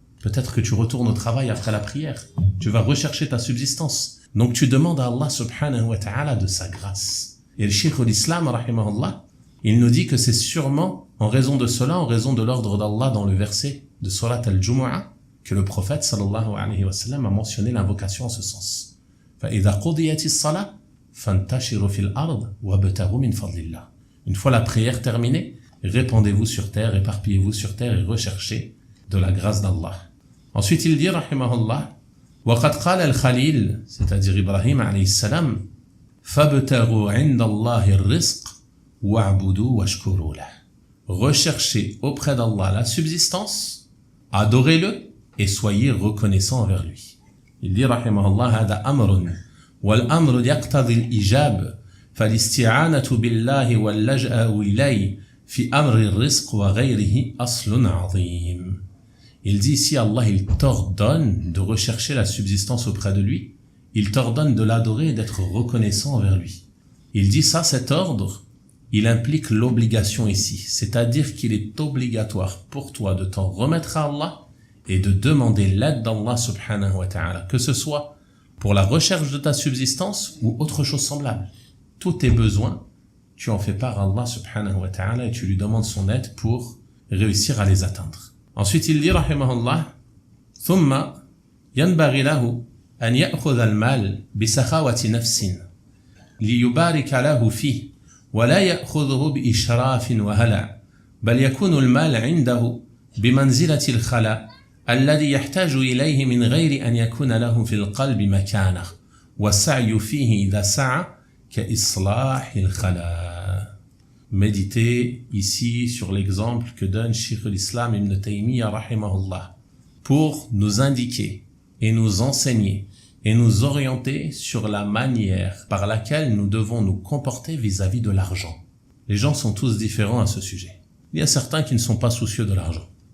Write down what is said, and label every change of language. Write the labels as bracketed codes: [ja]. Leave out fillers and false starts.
[fr] Peut-être que tu retournes au travail après la prière. Tu vas rechercher ta subsistance. Donc tu demandes à Allah subhanahu wa ta'ala de sa grâce. Et le Cheikh l'Islam, rahimahullah, il nous dit que c'est sûrement en raison de cela, en raison de l'ordre d'Allah dans le verset de Surat al-Jumu'ah, que le prophète sallallahu alayhi wa sallam a mentionné l'invocation en ce sens. [ar] فإذا قضيت الصلاة فانتشروا في الأرض وابتغوا من فضل الله. [fr] Une fois la prière terminée, répandez-vous sur terre, éparpillez-vous sur terre et recherchez de la grâce d'Allah. Ensuite il dit [ar] rahimahullah, وقد قال الخليل, [fr] c'est-à-dire [ar] Ibrahim alayhi salam, فابتغوا عند الله الرزق واعبدوا واشكروا له. [fr] Recherchez auprès d'Allah la subsistance, adorez-le et soyez reconnaissants envers lui. Il dit [ar] rahimahullah, هذا أمر والأمر يقتضي الإجاب فالاستعانة بالله واللجأ إليه في أمر الرزق وغيره أصل عظيم. [fr] Il dit ici, Allah, il t'ordonne de rechercher la subsistance auprès de lui. Il t'ordonne de l'adorer et d'être reconnaissant envers lui. Il dit ça, cet ordre, il implique l'obligation ici. C'est-à-dire qu'il est obligatoire pour toi de t'en remettre à Allah et de demander l'aide d'Allah subhanahu wa ta'ala, que ce soit pour la recherche de ta subsistance ou autre chose semblable. Tous tes besoins, tu en fais part à Allah subhanahu wa ta'ala et tu lui demandes son aide pour réussir à les atteindre. Ensuite, il dit, [ar] rahimahullah, ثم ينبغي له أن يأخذ المال بسخاوة نفس ليبارك له فيه ولا يأخذه بإشراف وهلع بل يكون المال عنده بمنزلة الخلاء الذي يحتاج إليه من غير أن يكون له في القلب مكانه والسعي فيه إذا سعى كإصلاح الخلاء. [fr] Méditez ici sur l'exemple que donne Cheikh l'Islam Ibn Taymiyyah rahimahullah pour nous indiquer et nous enseigner et nous orienter sur la manière par laquelle nous devons nous comporter vis-à-vis de l'argent. Les gens sont tous différents à ce sujet. Il y a certains qui ne sont pas soucieux de l'argent.